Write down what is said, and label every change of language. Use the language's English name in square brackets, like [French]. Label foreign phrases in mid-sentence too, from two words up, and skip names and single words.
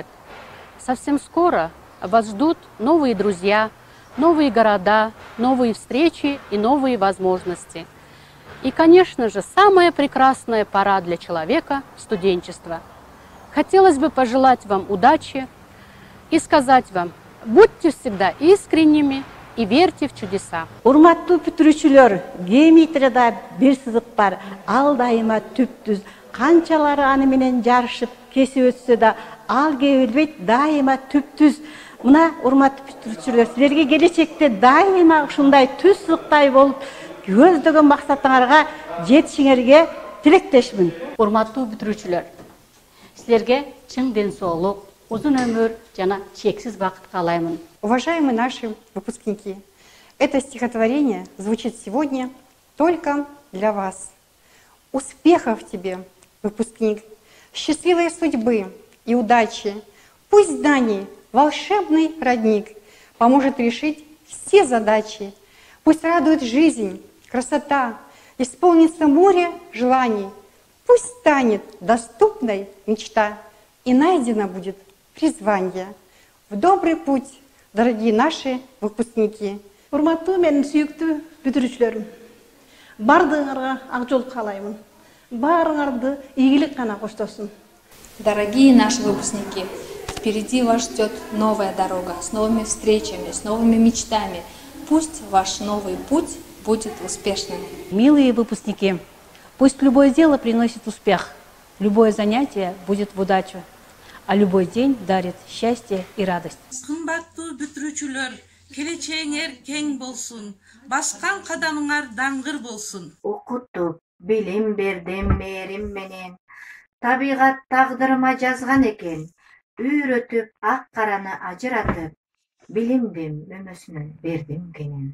[Russian] Совсем скоро вас ждут новые друзья, новые города, новые встречи и новые возможности. И, конечно же, самая прекрасная пора для человека – студенчество. Хотелось бы пожелать вам удачи и сказать вам, будьте всегда искренними и верьте в чудеса. [Kyrgyz] Урматтуу бүтүрүүчүлөр, геометрияда бир сызык бар, ал дайыма түптүз. Канчалары аны менен жарышып, кесип өтсө да, ал кебилбейт, дайыма түптүз. Мына урматтуу бүтүрүүчүлөр, силерге келечекте дайыма ушундай түз сызыктай болуп, көздөгөн максатыңарга жетишиңерге тилектешмин. Урматтуу бүтүрүүчүлөр, силерге чың ден соолук, узун өмүр жана чексиз бакыт каалаймын. [Russian] Уважаемые наши выпускники, это стихотворение звучит сегодня только для вас. Успехов тебе, выпускник, счастливой судьбы и удачи. Пусть знаний волшебный родник поможет решить все задачи. Пусть радует жизнь, красота, исполнится море желаний. Пусть станет доступной мечта и найдено будет призвание. В добрый путь, дорогие наши выпускники. [Kyrgyz] Урматтуу менин сүйүктүү бүтүрүүчүлөрүм, бардыгыңарга ак жол каалаймын. Баарыңарды ийгилик гана коштосун. [Russian] Дорогие наши выпускники, впереди вас ждет новая дорога с новыми встречами, с новыми мечтами. Пусть ваш новый путь будет успешным. Милые выпускники, пусть любое дело приносит успех, любое занятие будет в удачу, а любой день дарит счастье и радость. [Kyrgyz] Кымбаттуу бүтүрүүчүлөр, келечегиңер кең болсун, баскан кадамыңар даңгыр болсун. Окутуп, билим бердим мээрим менен, табигат тагдырыма жазган экен, үйрөтүп ак караны ажыратып, билимдим өмөсүнө бердим кенен.